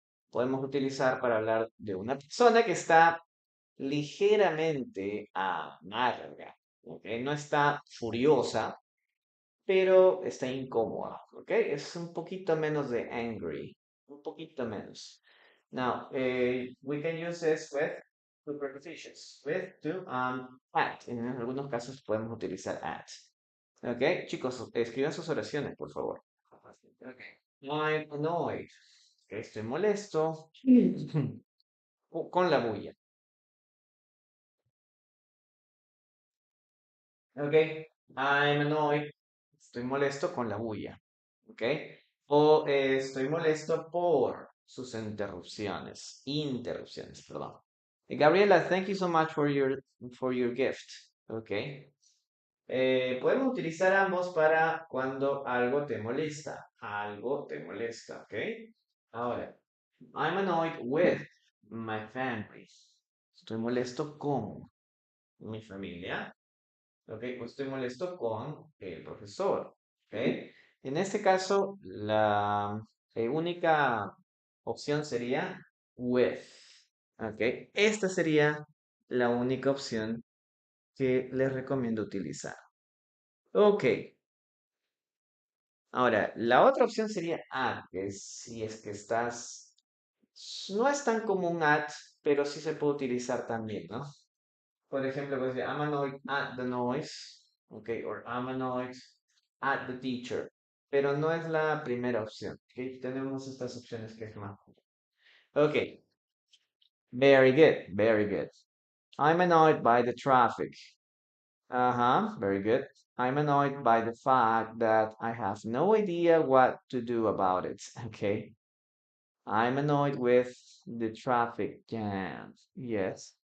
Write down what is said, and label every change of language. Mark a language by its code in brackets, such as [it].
[es] Podemos utilizar para hablar de una persona que está ligeramente amarga, ¿ok? No está furiosa, pero está incómoda, ¿ok? Es un poquito menos de angry, un poquito menos. [en] Now, we can use this with two prepositions, with to at. [es] En algunos casos podemos utilizar at. ¿Ok? Chicos, escriban sus oraciones, por favor. Ok. [en] I'm annoyed. [es] Ok, estoy molesto con la bulla. Ok. [en] I'm annoyed. [es] Estoy molesto con la bulla. ¿Ok? O estoy molesto por sus interrupciones. Interrupciones, perdón. [en] Gabriela, thank you so much for your gift. [es] ¿Ok? Podemos utilizar ambos para cuando algo te molesta. Algo te molesta, ¿ok? Ahora, [en] I'm annoyed with my family. [es] Estoy molesto con mi familia. Ok, pues estoy molesto con el profesor. Ok. En este caso, la única opción sería with. Ok. Esta sería la única opción que les recomiendo utilizar. Ok. Ahora, la otra opción sería at, que es si es que estás. No es tan común at, pero sí se puede utilizar también, ¿no? Por ejemplo, puedes decir, [en] I'm annoyed at the noise, ok, or I'm annoyed at the teacher, [es] pero no es la primera opción, [en] ok. [es] Tenemos estas opciones que es más. [en] Ok, very good, very good. I'm annoyed by the traffic. Uh-huh, very good. I'm annoyed by the fact that I have no idea what to do about it, okay. I'm annoyed with the traffic jam. Yes.